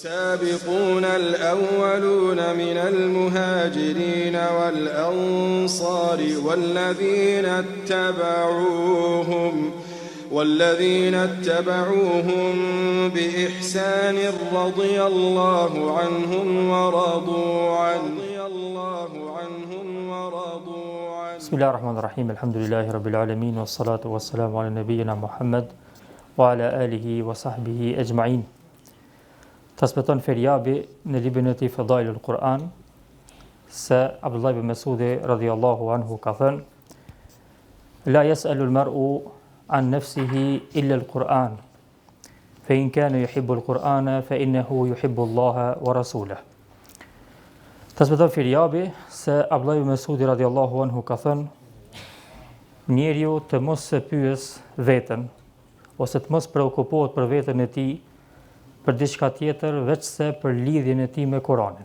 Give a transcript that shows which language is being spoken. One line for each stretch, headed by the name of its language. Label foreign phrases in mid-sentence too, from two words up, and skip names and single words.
Arabic: والسابقون الأولون من المهاجرين والأنصار والذين اتبعوهم بإحسان رضي الله عنهم ورضوا عنه بسم الله الرحمن الرحيم الحمد لله رب العالمين والصلاة والسلام على نبينا محمد وعلى آله وصحبه أجمعين.
Albanian: Transmeton Ferjabi në librin e tij Fadailul Quran se Abdullah ibn Mas'udi
Arabic: رضي الله عنه
Albanian: ka thënë:
Arabic: لا يسأل المرء عن نفسه إلا القرآن فإن كان يحب القرآن فإنه يحب الله ورسوله.
Albanian: Transmeton Ferjabi se Abdullah ibn Mas'udi
Arabic: رضي الله عنه
Albanian: ka thënë: njeriu të mos se pyes veten ose të mos preokupohet për veten e tij për diçka tjetër veç se për lidhjen e tij me Kur'anin.